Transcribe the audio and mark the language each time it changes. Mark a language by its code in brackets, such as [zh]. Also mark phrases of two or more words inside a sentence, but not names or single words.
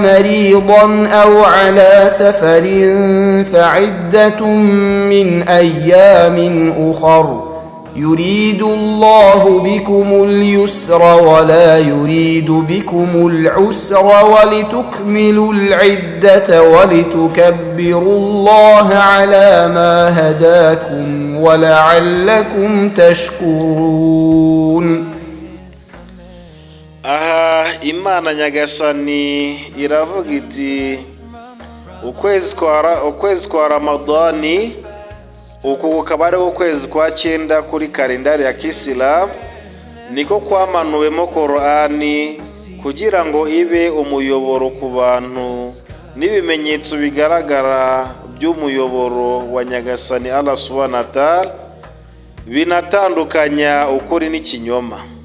[ar] مريضا أو على سفر فعدة من أيام أخر يريد الله بكم اليسر ولا يريد بكم العسر ولتكملوا العدة ولتكبروا الله على ما هداكم ولعلكم تشكرون. [rw] Aha Imana Nyagasani iravuga iti ukwezi kwa Ramadani, uku kukaba ari ukwezi kwa 9 kuri kalendari ya Kisilamu, niko kwamanuwemo Korani kugira ngo ibe umuyoboro ku bantu n'ibimenyetso bigaragara by'umuyoboro wa Nyagasani Allah [ar] سبحانه وتعالى, [rw] binatandukanya ukuri n'ikinyoma.